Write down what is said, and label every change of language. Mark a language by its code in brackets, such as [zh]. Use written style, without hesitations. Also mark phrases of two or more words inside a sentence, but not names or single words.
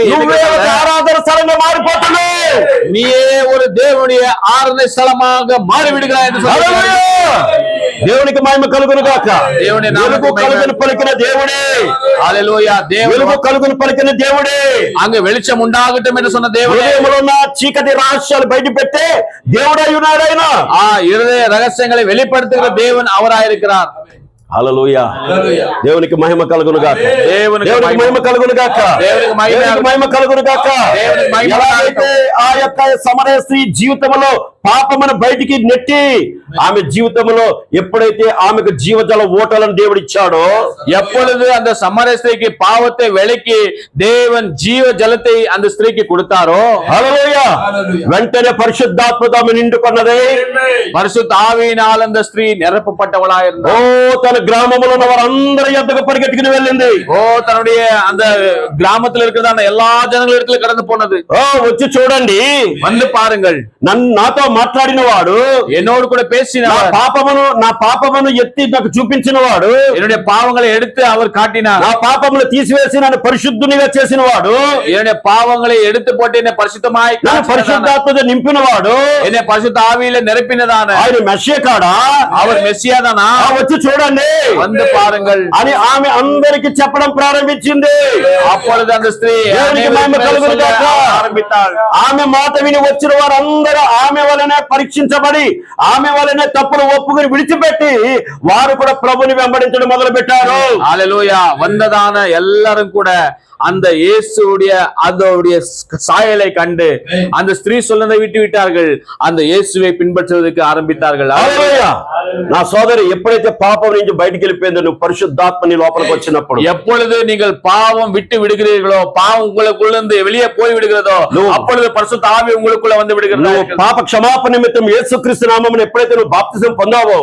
[te] ఆరాధన స్థలంగా మారిపోతున్నావు. [ta] நீயே ஒரு தேவனுடைய ஆராதனை ஸ்தலமாக மாறிவிடுகிறாய் என்று சொல்லி [te] దేవునికి మహిమ కలుగును గాక. దేవుని వెలుగు కలుగును పలికిన దేవుడే. హల్లెలూయా. వెలుగు కలుగును పలికిన దేవుడే. [ta] அங்கு வெளிச்சம் உண்டாகட்டும் என்று சொன்ன దేవుడే. [te] హృదయములో ఉన్న చీకటి రహస్యాలు బయట పెట్టే దేవుడై ఉన్నాడు ఆయన. [ta] இருதய రహస్యங்களை வெளிப்படுத்துகிற தேவன் அவராயிருக்கிறார். [te] హల్లెలూయా. దేవునికి మహిమ కలుగును గాక. దేవునికి మహిమ కలుగును గాక. దేవునికి మహిమ కలుగును గాక. ఎలాగైతే ఆ యొక్క సమరయ స్త్రీ జీవితంలో పాపమును బయటికి నెట్టి ఆమె జీవితంలో ఎప్పుడైతే ఆమెకు జీవజల ఓటలను దేవుడు ఇచ్చాడో, [ta] எப்பொழுது அந்த சமரய ஸ்திரீக்கு பாவத்தை விலக்கி தேவன் ஜீவ ஜலத்தை அந்த ஸ்திரீக்கு கொடுத்தாரோ, [te] హల్లెలూయా, వెంటనే పరిశుద్ధాత్మతో ఆమె నిండుకున్నదే. [ta] பரிசுத்த ஆவியினால் அந்த ஸ்திரீ நிரப்பப்பட்டவளாயிருந்தார். [te] ఓ, తన తన గ్రామంలో ఉన్న వారందరి యొద్దకు పరిగెట్టుకుని వెళ్ళింది. [ta] ஓ தன்னுடைய அந்த கிராமத்துல இருக்கிறதான எல்லா ஜனங்கள் இடத்துல கடந்து போனது. [te] ఓ వచ్చి చూడండి, [ta] வந்து பாருங்கள், [te] నాతో మాట్లాడిన వాడు, [ta] என்னோடு கூட பேசினார், [te] నా పాపమును ఎత్తి నాకు చూపించిన వాడు, [ta] என்னுடைய பாவங்களை எடுத்து அவர் காட்டினார், [te] నా పాపములు తీసివేసి నన్ను పరిశుద్ధునిగా చేసిన వాడు, [ta] என்னுடைய பாவங்களை எடுத்து போட்டு என்னை பரிசுத்தமாய் [te] నన్ను పరిశుద్ధాత్మతో నింపిన వాడు, [ta] என்னை பரிசுத்த ஆவியில நிரப்பினதான [te] ఆయన మెస్సియా కాడా, [ta] அவர் மெஸ்ஸியா தானா, [te] వచ్చి చూడండి [ta] வந்து பாருங்கள் [te] అని ఆమె అందరికి చెప్పడం ప్రారంభించింది. [ta] அப்பொழுது அந்த ஸ்திரீ [te] దేవునికి మహిమ కలుగును గాక. [ta] ஆரம்பித்தாள். [te] ఆమె మాట విని వచ్చిన వారందరూ ఆమె వలనే పరీక్షించబడి ఆమె వలనే తప్పులు ఒప్పుకుని విడిచిపెట్టి వారు కూడా ప్రభుని వెంబడించడం మొదలు పెట్టారు. [ta] ஹல்லேலூயா. வந்ததான எல்லாரும் கூட அந்த இயேசுடைய அதோடைய சாயலை கண்டு அந்த ஸ்திரீ சொன்னதை விட்டு விட்டார்கள், அந்த இயேசுவை பின்பற்றுவதற்கு ஆரம்பித்தார்கள். [te] హల్లెలూయా. నా సోదరి, ఎప్పుడైతే పాపం నుంచి బయటికి వెళ్ళిపోయిందో, నువ్వు పరిశుద్ధాత్మ నీ లోపలికి వచ్చినప్పుడు, [ta] எப்பொழுது நீங்கள் பாவம் விட்டு விடுகிறீர்களோ, பாவம் உங்களுக்குள்ள இருந்து வெளியே போய் விடுகிறதோ, அப்பொழுது பரிசுத்த ஆவி உங்களுக்குள்ள வந்து விடுகிறது. [te] నువ్వు పాప క్షమాపణ నిమిత్తం యేసుక్రీస్తు నామమున ఎప్పుడైతే నువ్వు బాప్తిజం పొందావో,